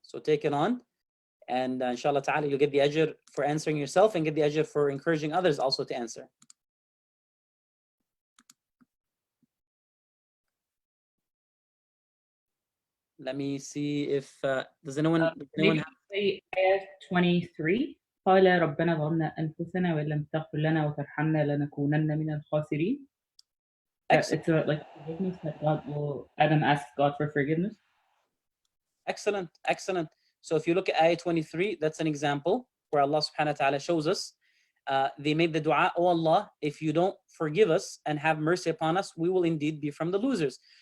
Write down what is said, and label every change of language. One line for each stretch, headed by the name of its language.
English: So take it on, and inshallah ta'ala, you'll get the ajr for answering yourself, and get the ajr for encouraging others also to answer. Let me see if does anyone have say ayah 23.
Arabic: قال ربنا ظلمنا أنفسنا وإن لم تغفر لنا وترحمنا لنكونن من الخاسرين.
English: It's about like forgiveness, that Adam asks God for forgiveness. Excellent. So if you look at ayah 23, that's an example where Allah subhanahu wa ta'ala shows us they made the dua, oh Allah, if you don't forgive us and have mercy upon us, we will indeed be from the losers.